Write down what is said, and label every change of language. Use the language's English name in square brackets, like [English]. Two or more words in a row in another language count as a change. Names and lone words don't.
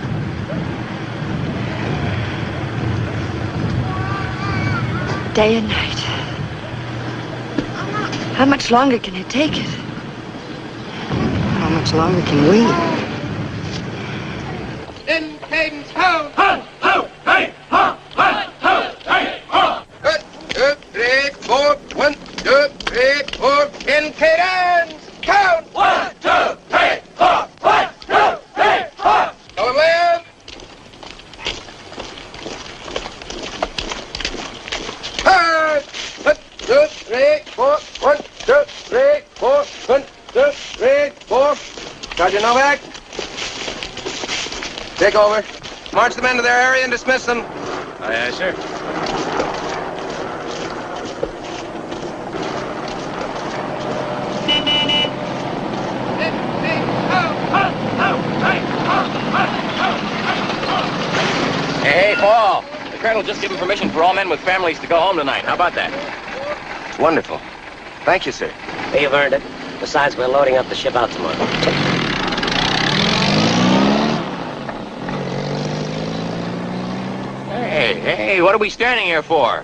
[English] Day and night. How much longer can it take it? How much longer can we? In cadence, ho! Ho! Ho! Hey! Ho! Ho! Ho! Hey! Ho! 1, 2, 3, 4. 1, 2, 3, 4. In cadence! Count! 1, 2, 3, 4. 1, 2, 3, 4. Going left. Turn! 1, 2, 3, 4. 1, 2, 3, 4. 1, 2, 3, 4. Sergeant Novak. Take over. March the men to their area and dismiss them. Aye, aye, sir. Ho, ho, ho, ho. Colonel just given permission for all men with families to go home tonight. How about that? It's wonderful. Thank you, sir. You've earned it. Besides, we're loading up the ship out tomorrow. Hey, what are we standing here for?